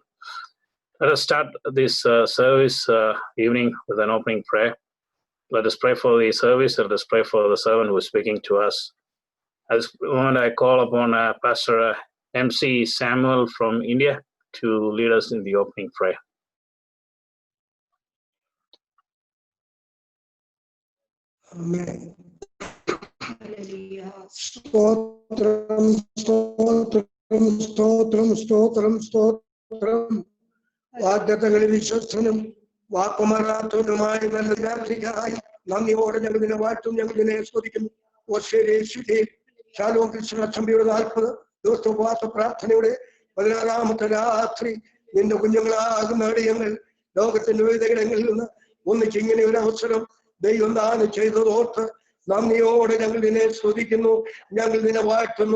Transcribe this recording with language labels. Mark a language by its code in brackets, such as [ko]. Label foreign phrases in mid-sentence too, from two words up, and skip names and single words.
[en] Let us start this service evening with an opening prayer. Let us pray for the service. Let us pray for the servant who is speaking to us. At this moment, I call upon Pastor MC Samuel from India to lead us in the opening prayer. Amen. [ml] സ്തോത്രം, സ്തോത്രം, സ്തോത്രം, സ്തോത്രം, സ്തോത്രം. വാഗ്ദത്തങ്ങളിൽ വിശ്വസ്തനും വാക്കുമാറാത്തവനുമായ നല്ല രാത്രിക്കായി നന്ദിയോടെ ഞങ്ങൾ ഇതിനെ വാഴ്ത്തും, ഞങ്ങൾ ഇതിനെ സ്തുതിക്കുന്നു. ശാലോം കൃഷ്ണ അസംബ്ലിയുടെ 40 ദിവസത്തെ ഉപവാസ പ്രാർത്ഥനയുടെ 16ാമത്തെ രാത്രി നിന്റെ കുഞ്ഞുങ്ങളാകുന്ന അടിയങ്ങൾ ലോകത്തിന്റെ വിവിധ ഇടങ്ങളിൽ നിന്ന് ഒന്നിച്ച് ഇങ്ങനെ ഒരു അവസരം ദൈവം ദാനം ചെയ്തതോർത്ത് നന്ദിയോടെ ഞങ്ങൾ ഇതിനെ സ്തുതിക്കുന്നു, ഞങ്ങൾ ഇതിനെ വാഴ്ത്തുന്നു.